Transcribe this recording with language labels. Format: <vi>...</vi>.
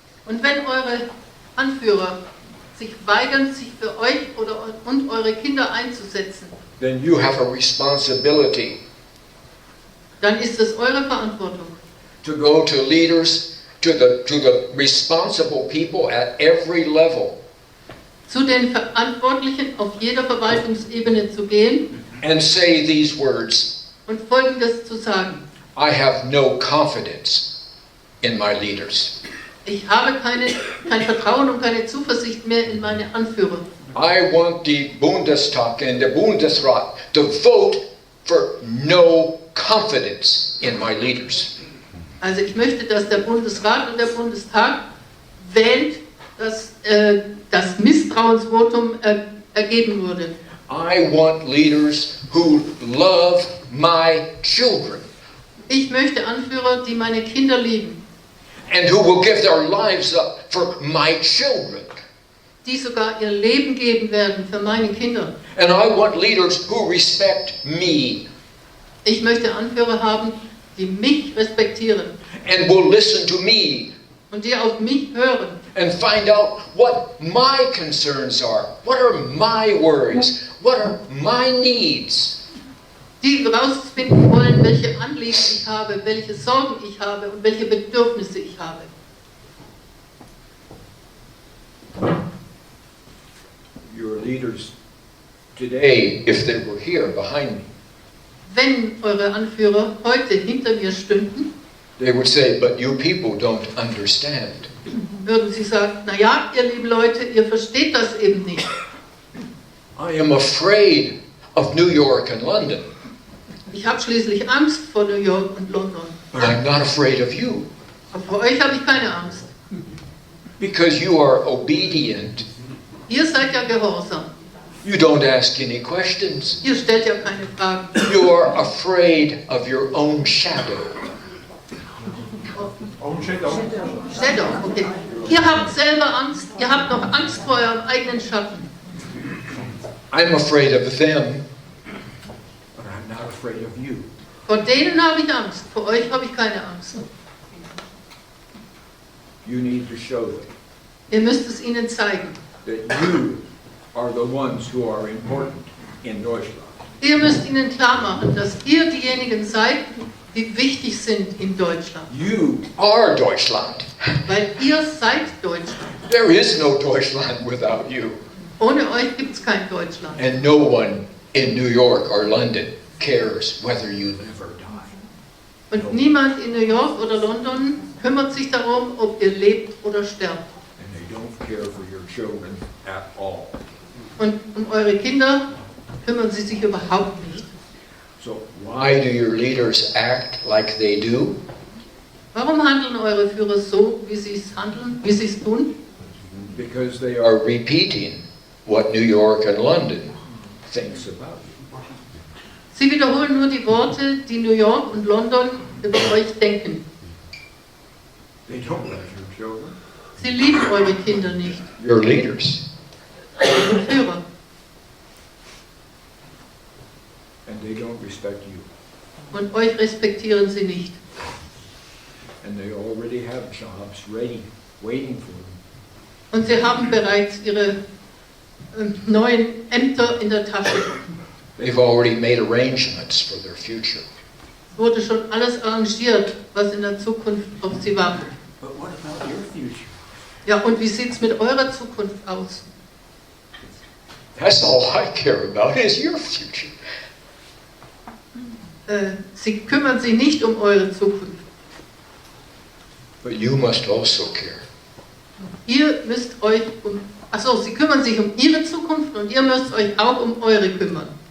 <de>Und wenn eure Anführer sich weigern, sich für euch und eure Kinder einzusetzen,</de> <en>then you have a responsibility</en> <de>dann ist es eure Verantwortung,</de> <en>to go to leaders, to the responsible people at every level,</en> <de>zu den Verantwortlichen auf jeder Verwaltungsebene zu gehen</de> <en>and say these words:</en> <de>und Folgendes zu sagen.</de> <en>I have no confidence in my leaders.</en> <de>Ich habe kein Vertrauen und keine Zuversicht mehr in meine Anführer.</de> <en>I want the Bundestag and the Bundesrat to vote for no confidence in my leaders.</en> <de>Also ich möchte, dass der Bundesrat und der Bundestag wählt, dass das Misstrauensvotum ergeben wurde.</de> <en>I want leaders who love my children</en> <de>Ich möchte Anführer, die meine Kinder lieben</de> <en>and who will give their lives up for my children.</en> <de>die sogar ihr Leben geben werden für meine Kinder.</de> <en>And I want leaders who respect me</en> <de>Ich möchte Anführer haben, die mich respektieren</de> <en>and will listen to me</en> <de>und die auf mich hören</de> <en>and find out what my concerns are. What are my worries? What are my needs?</en> <de>die herausfinden wollen, welche Anliegen ich habe, welche Sorgen ich habe und welche Bedürfnisse ich habe.</de> <en>Your leaders today, if they were here behind me,</en> <de>Wenn eure Anführer heute hinter mir stünden,</de> <en>they would say, but you people don't understand.</en> <de>würden sie sagen, naja, ihr lieben Leute, ihr versteht das eben nicht.</de> <en>I am afraid of New York and London,</en> <de>Ich habe schließlich Angst vor New York und London.</de> <en>but I'm not afraid of you</en> <de>Aber vor euch habe ich keine Angst.</de> <en>because you are obedient.</en> <de>Ihr seid ja gehorsam.</de> <en>You don't ask any questions.</en> <de>Ihr stellt ja keine Fragen.</de> <en>You are afraid of your own shadow.</en> <de>Shadow, okay. Ihr habt selber Angst. Ihr habt noch Angst vor eurem eigenen Schatten.</de> <en>I'm afraid of them, but I'm not afraid of you.</en> <de>Vor denen habe ich Angst. Vor euch habe ich keine Angst.</de> <en>You need to show them</en> <de>Ihr müsst es ihnen zeigen.</de> <en>that you are the ones who are important in Deutschland.</en> <de>Ihr müsst ihnen klar machen, dass ihr diejenigen seid, die wichtig sind in Deutschland.</de> <en>You Are Deutschland.</en> <de>Weil ihr seid Deutschland.</de> <en>There is no Deutschland without you.</en> <de>Ohne euch gibt es kein Deutschland.</de> <en>And no one in New York or London cares whether you live or die.</en> <de>Und niemand in New York oder London kümmert sich darum, ob ihr lebt oder sterbt.</de> <en>and they don't care for your children at all.</en> <de>Und um eure Kinder kümmern sie sich überhaupt nicht.</de> <en>So Why do your leaders act like they do?</en> <de>Warum handeln eure Führer so, wie sie es handeln, wie sie es tun?</de> <en>because they They are repeating what New York and London thinks about you.</en> <de>Sie wiederholen nur die Worte, die New York und London über euch denken.</de> <en>They don't love your children.</en> <de>Sie lieben eure Kinder nicht,</de> <en>your leaders.</en> <de>eure Führer.</de> <en>And they don't respect you.</en> <de>Und euch respektieren sie nicht.</de> <en>And they already have jobs ready, waiting for them.</en> <de>Und sie haben bereits ihre neuen Ämter in der Tasche.</de> <en>They've already made arrangements for their future.</en> <de>Es wurde schon alles arrangiert, was in der Zukunft auf sie wartet.</de> <en>But what about your future?</en> <de>Ja, und wie sieht es mit eurer Zukunft aus?</de> <en>That's all I care about is your future.</en> <de>Sie kümmern sich nicht um eure Zukunft.</de> <en>But you must also care.</en> <de>Ihr müsst euch sie kümmern sich um ihre Zukunft und ihr müsst euch auch um eure kümmern.</de>